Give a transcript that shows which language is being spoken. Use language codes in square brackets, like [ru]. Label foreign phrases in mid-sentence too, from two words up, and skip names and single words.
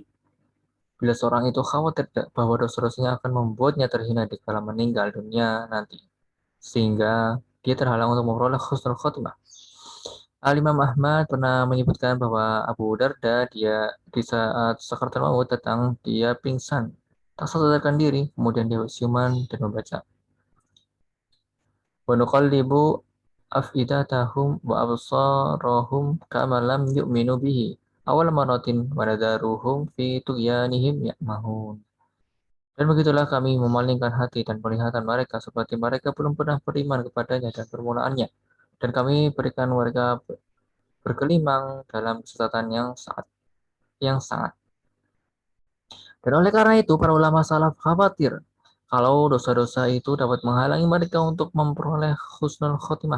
[id] Bila seorang itu khawatir bahwa dosa-dosanya akan membuatnya terhina di kala meninggal dunia nanti, sehingga dia terhalang untuk memperoleh [ar] حسن الخاتمة. [id] Al-Imam Ahmad pernah menyebutkan bahwa Abu Darda dia di saat [ar] سكرات الموت [id] datang dia pingsan, tak sadarkan diri, kemudian dia siuman dan membaca [ar] ونقلب أفئدتهم وأبصارهم كما لم يؤمنوا به أول مرة ونذرهم في طغيانهم يعمهون. [id] Dan begitulah kami memalingkan hati dan penglihatan mereka seperti mereka belum pernah beriman kepadanya dan permulaannya. Dan kami berikan mereka bergelimang dalam kesesatan yang sangat. Dan oleh karena itu, para ulama salaf khawatir kalau dosa-dosa itu dapat menghalangi mereka untuk memperoleh [ar] حسن الخاتمة.